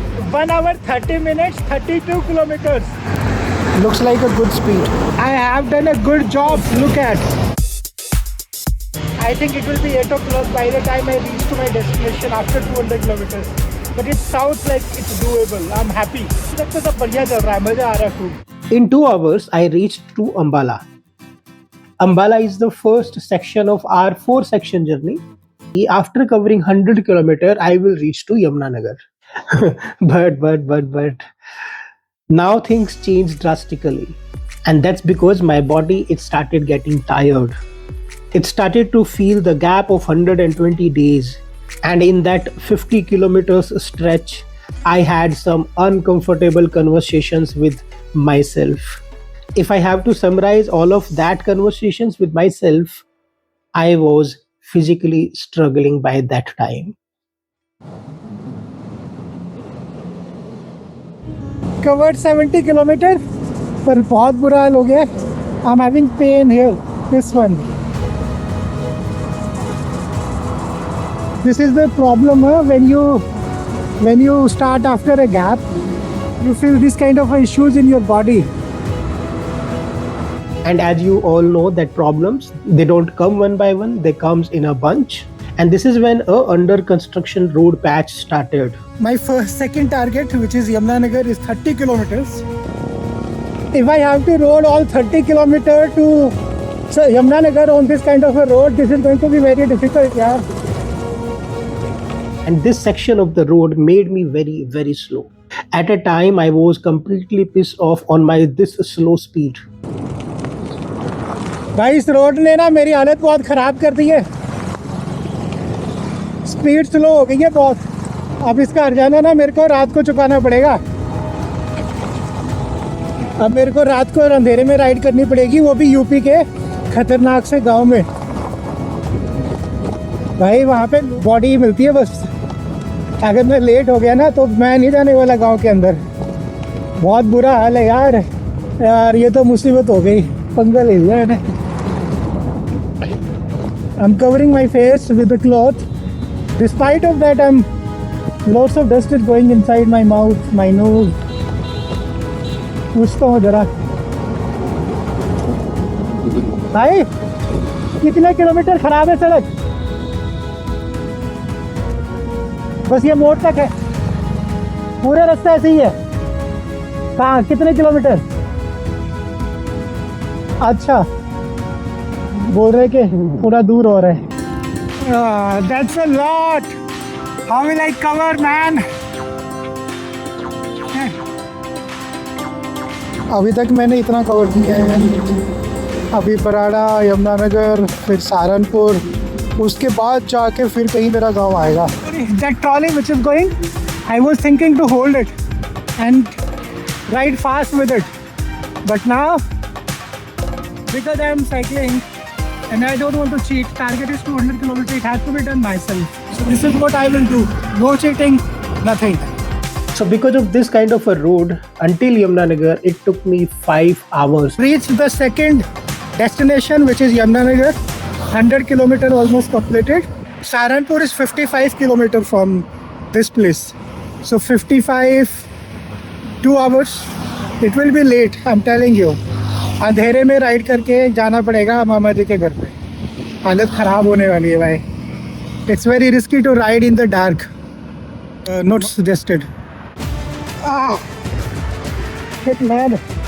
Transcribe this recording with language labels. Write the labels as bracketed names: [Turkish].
[English] 1 hour, 30 minutes, 32 kilometers. Looks like a good speed. I have done a good job. Look at. I think it will be 8 o'clock by the time I reach to my destination after 200 kilometers. But it sounds like it's doable. I'm happy. [Hindi] तो सब बढ़िया चल रहा है, मजा आ रहा है खूब. [English] In 2 hours, I reached to Ambala. Ambala is the first section of our 4-section journey. After covering 100 kilometers, I will reach to Yamunanagar. but now things changed drastically, and that's because my body it started getting tired. It started to feel the gap of 120 days, and in that 50 kilometers stretch, I had some uncomfortable conversations with myself. If I have to summarize all of that conversations with myself, I was physically struggling by that time. Covered 70 kilometers, [Hindi] पर बहुत बुरा हाल हो गया. [English] I'm having pain here. This one. This is the problem when you start after a gap, you feel this kind of issues in your body. And as you all know that problems, they don't come one by one, they comes in a bunch. And this is when a under construction road patch started. My second target, which is Yamunanagar, is 30 kilometers. If I have to roll all 30 kilometers to Yamunanagar on this kind of a road, this is going to be very difficult, yeah. And this section of the road made me very, very slow. At a time, I was completely pissed off on my this slow speed. [Hindi] भाई इस road ने ना मेरी हालत बहुत ख़राब कर दी है. स्पीड स्लो हो गई है बहुत. अब इसका हर्जाना ना मेरे को रात को चुकाना पड़ेगा. अब मेरे को रात को अंधेरे में राइड करनी पड़ेगी, वो भी यूपी के खतरनाक से गांव में. भाई वहाँ पे बॉडी मिलती है बस. अगर मैं लेट हो गया ना तो मैं नहीं जाने वाला गांव के अंदर. बहुत बुरा हाल है यार ये तो मुसीबत हो गई. पंगा ले लिया मैंने. [English] I'm covering my face with the cloth. Despite of that, lots of dust is going inside my mouth, my nose. [Hindi] पूछता हूँ जरा भाई कितने किलोमीटर खराब है सड़क. बस ये मोड़ तक है, पूरा रास्ता ऐसे ही है. कहाँ कितने किलोमीटर? अच्छा बोल रहे कि पूरा दूर हो रहा है. [English] That's a lot. How will I cover, man? [Hindi] अभी तक मैंने इतना कवर किया है. अभी पराड़ा, यमुनानगर, फिर सहारनपुर, उसके बाद जाके फिर कहीं मेरा गांव आएगा. [English] That trolley which is going, I was thinking to hold it and ride fast with it. But now, because I am cycling and I don't want to cheat, target is 200 kilometers, it has to be done myself. So this is what I will do. No cheating, nothing. So because of this kind of a road, until Yamunanagar, it took me 5 hours. Reached the second destination, which is Yamunanagar. 100 kilometers almost completed. Saharanpur is 55 kilometers from this place. So 55, 2 hours. It will be late, I'm telling you. [Hindi] अंधेरे में ride करके जाना पड़ेगा मामा जी के घर पे. हालत ख़राब होने वाली है भाई. [English] It's very risky to ride in the dark. Not suggested. Shit, man.